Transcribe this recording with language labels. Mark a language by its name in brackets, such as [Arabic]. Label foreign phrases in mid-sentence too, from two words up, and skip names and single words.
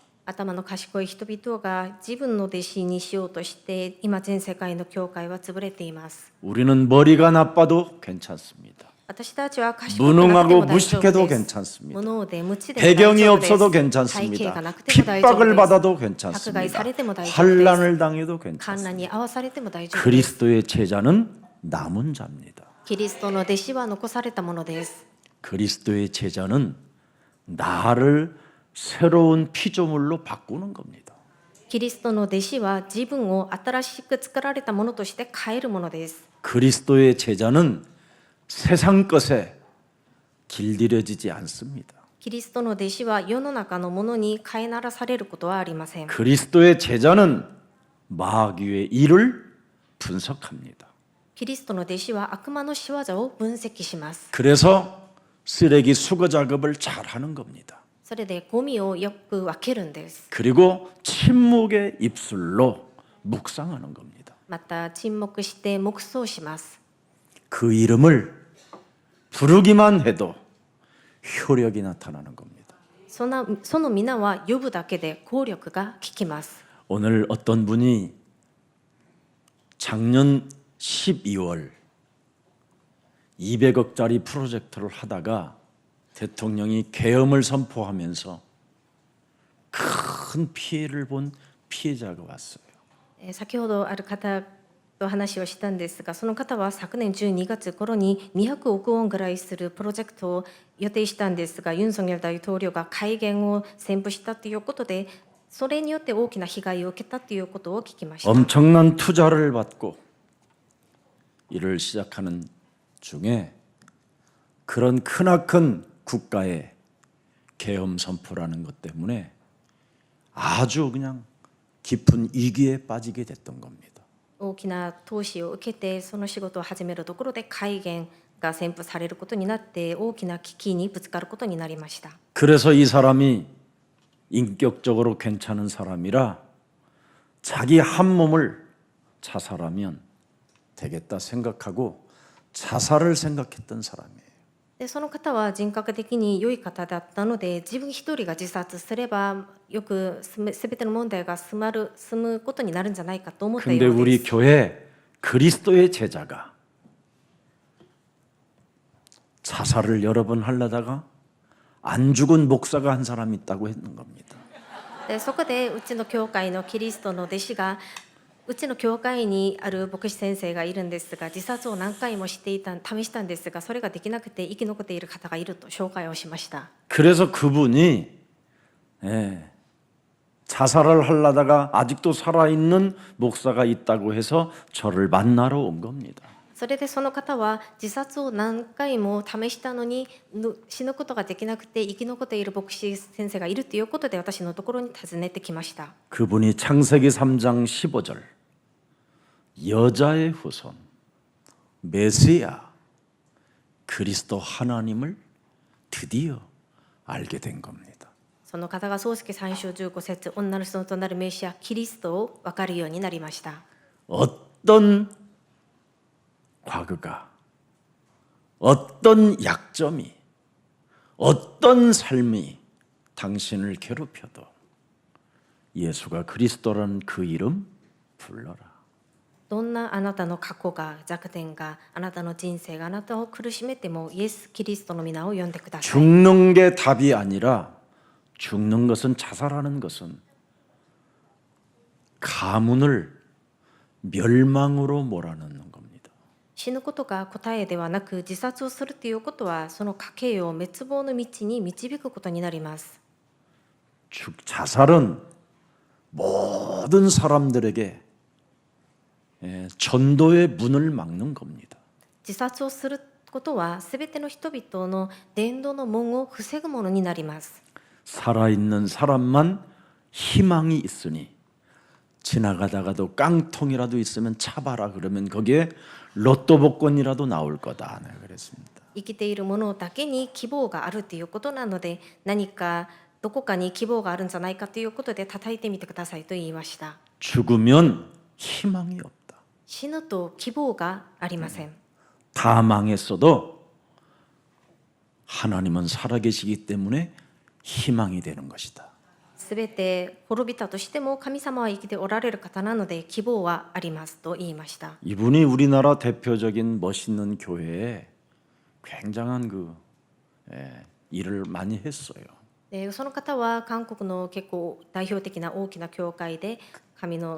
[Japanese] 頭の賢い人々が自分の弟子にしようとして今全世界の教会は潰れています。 [Korean] 우리는 머리가 나빠도 괜찮습니다. [Japanese] 私たちは賢くなくても [Korean] 무능하고 [Japanese] 大丈夫 [Korean] 무식해도 [Japanese] です。 [Korean] 괜찮습니다. [Japanese] 無能で無知でも大 [Korean] 배경이 [Japanese] 丈夫です。 [Korean] 없어도 [Japanese] 背景 [Korean] 괜찮습니다. [Japanese] がなくても大丈夫 [Korean] 핍박을 [Japanese] です。 [Korean] 받아도 [Japanese] 迫害 [Korean] 괜찮습니다. [Japanese] されても大丈夫です。 [Korean] 환란을 당해도 [Japanese] 観覧 [Korean] 괜찮습니다. [Japanese] に合わされても大丈夫です。 [Korean] 그리스도의 제자는 남은 자입니다. [Japanese] キリストの弟子は残されたものです。 [Korean] 그리스도의 제자는 나를 새로운 피조물로 바꾸는 겁니다. [Japanese] キリストの弟子は自分を新しく作られたものとして変えるものです。 [Korean] 그리스도의 제자는 세상 것에 길들여지지 않습니다. [Japanese] キリストの弟子は世の中のものに飼いならされることはありません。 [Korean] 그리스도의 제자는 마귀의 일을 분석합니다. [Japanese] キリストの弟子は悪魔の仕業を分析します。 [Korean] 그래서 쓰레기 수거 작업을 잘 하는 겁니다. [Japanese] それでゴミをよく分けるんです。 [Korean] 그리고 침묵의 입술로 묵상하는 겁니다. [Japanese] また沈黙して黙想します。 [Korean] 그 이름을 부르기만 해도 효력이 나타나는 겁니다. [Japanese] その皆は呼ぶだけで効力が効きます。 [Korean] 오늘 어떤 분이 작년 12월 200억짜리 프로젝트를 하다가 대통령이 계엄을 선포하면서 큰 피해를 본 피해자가 왔어요. [Japanese] 先ほどある方と話をしたんですが、その方は昨年12月頃に200億ウォンぐらいするプロジェクトを予定したんですが、ユン・ソンニョル大統領が改元を宣布したということで、それによって大きな被害を受けたということを聞きました。 [Korean] 엄청난 투자를 받고 일을 시작하는 중에 그런 크나큰 국가의 계엄 선포라는 것 때문에 아주 그냥 깊은 위기에 빠지게 됐던 겁니다. [Japanese] 大きな投資を受けてその仕事を始めるところで改元が宣布されることになって大きな危機にぶつかることになりました。 [Korean] 그래서 이 사람이 인격적으로 괜찮은 사람이라 자기 한 몸을 자살하면 되겠다 생각하고 자살을 생각했던 사람이에요. [Japanese] でその方は人格的に良い方だったので、自分一人が自殺すればよく全ての問題が済むことになるんじゃないかと思った [Korean] 근데 [Japanese] よう [Korean] 우리 [Japanese] です。 [Korean] 교회 그리스도의 제자가 자살을 여러 번 하려다가 안 죽은 목사가 한 사람 있다고 했는 겁니다. [Japanese] でそこでうちの教会のキリストの弟子が、うちの教会にある牧師先生がいるんですが、自殺を何回も試したんですが、それができなくて生き残っている方がいると紹介をしました。 [Korean] 그래서 그분이 자살을 하려다가 아직도 살아있는 목사가 있다고 해서 저를 만나러 온 겁니다. [Japanese] それでその方は自殺を何回も試したのに死ぬことができなくて生き残っている牧師先生がいるということで私のところに訪ねてきました。 [Korean] 그분이 창세기 3장 15절 여자의 후손 메시아 그리스도 하나님을 드디어 알게 된 겁니다. [Japanese] その方が創世記3章15節、女の子孫となるメシアキリストを分かるようになりました。 [Korean] 어떤 과거가 어떤 약점이 어떤 삶이 당신을 괴롭혀도 예수가 그리스도라는 그 이름 불러라. [Japanese] どんなあなたの過去が弱点があなたの人生があなたを苦しめてもイエス・キリストの皆を呼んでください。 [Korean] 죽는 게 답이 아니라 죽는 것은 자살하는 것은 가문을 멸망으로 몰아넣는 겁니다. [Japanese] 死ぬことが答えではなく、自殺をするということはその家計を滅亡の道に導くことになります。 [Korean] 자살은 모든 사람들에게 전도의 문을 막는 겁니다. [Japanese] 自殺をすることはすべての人々の伝道の門を防ぐものになります。 [Korean] 살아있는 사람만 희망이 있으니 지나가다가도 깡통이라도 있으면 차봐라 그러면 거기에 로또 복권이라도 나올 거다. 네, 그랬습니다. [Japanese] 生きているものだけに希望があるということなので、何かどこかに希望があるんじゃないかということで叩いてみてくださいと言いました。 [Korean] 죽으면 희망이 없다. [Japanese] 死ぬと希望がありません。 [Korean] 다 망했어도 하나님은 살아계시기 때문에 희망이 되는 것이다. [Japanese] すべて滅びたとしても神様は生きておられる方なので希望はありますと言いました。 [Korean] 이분이 우리나라 대표적인 멋있는 교회에 굉장한 일을 많이 했어요. [Japanese] でその方は韓国の結構代表的な大きな教会で神の